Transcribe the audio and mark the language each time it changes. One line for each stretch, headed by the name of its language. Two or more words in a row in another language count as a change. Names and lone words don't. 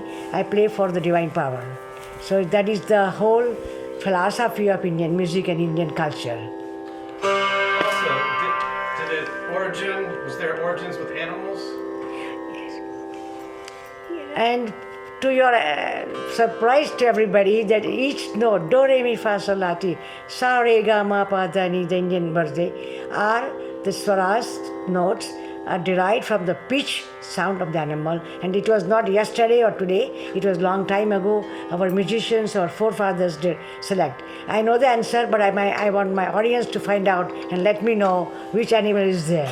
English: I play for the divine power. So that is the whole philosophy of Indian music and Indian culture. Also, was there origins with animals? Yes. And to your surprise to everybody, that each note, do, re, mi, fa, sol, la, ti, sa, re, ga, ma, pa, da, ni, the Indian birthday, are the swaras notes are derived from the pitch sound of the animal, and it was not yesterday or today, it was long time ago. Our musicians or forefathers did select. I know the answer, but I want my audience to find out and let me know which animal is there.